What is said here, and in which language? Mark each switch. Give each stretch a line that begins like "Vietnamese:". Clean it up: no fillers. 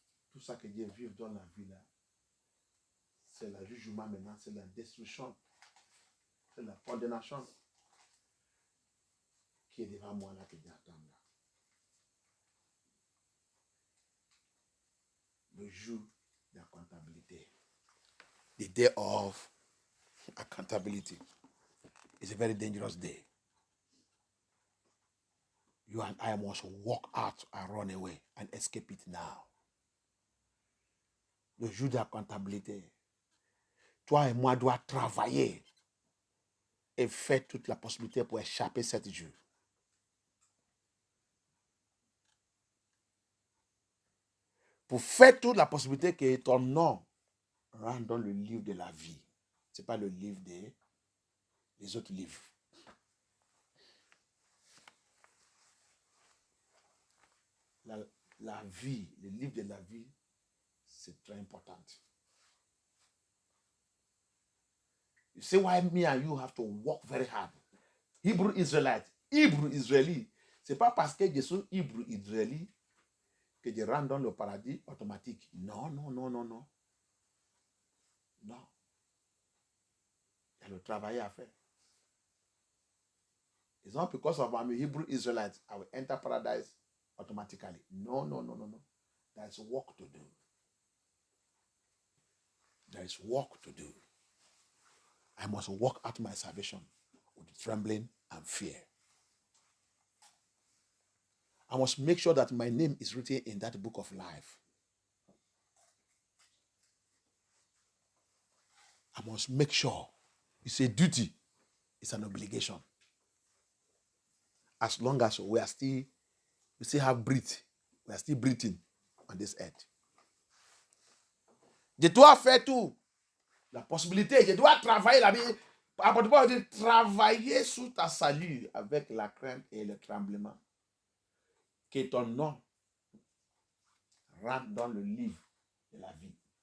French: Tout ça que Dieu vit dans la vie là, c'est le jugement maintenant, c'est la destruction, c'est la condamnation qui est devant moi là, que Dieu attend là. Le jour de la comptabilité.
English: The day of accountability is a very dangerous day. You and I must walk out and run away and escape it now.
French: Le jour de la comptabilité. Toi et moi dois travailler et faire toute la possibilité pour échapper cette jour. Pour faire toute la possibilité que ton nom rentre dans le livre de la vie. Ce n'est pas le livre des autres livres. La vie, le livre de la vie, c'est très important.
English: You see why me and you have to work very hard.
French: Hebrew Israelite, Hebrew Israeli, c'est pas parce que je suis Hebrew Israeli que je rentre dans le paradis automatique. Non, non, non, non, non. Non. Il y a le travail à faire.
English: It's not because of I'm a Hebrew Israelite, I will enter paradise automatically. No, no, no, no, no. There is work to do. There is work to do. I must work out my salvation with trembling and fear. I must make sure that my name is written in that book of life. I must make sure. It's a duty. It's an obligation. As long as we still have breath, we are still breathing on this earth.
French: Je dois faire tout. La possibilité, je dois travailler la vie. Travailler sous ta salut avec la crainte et le tremblement. Que ton nom rentre dans le livre de la vie.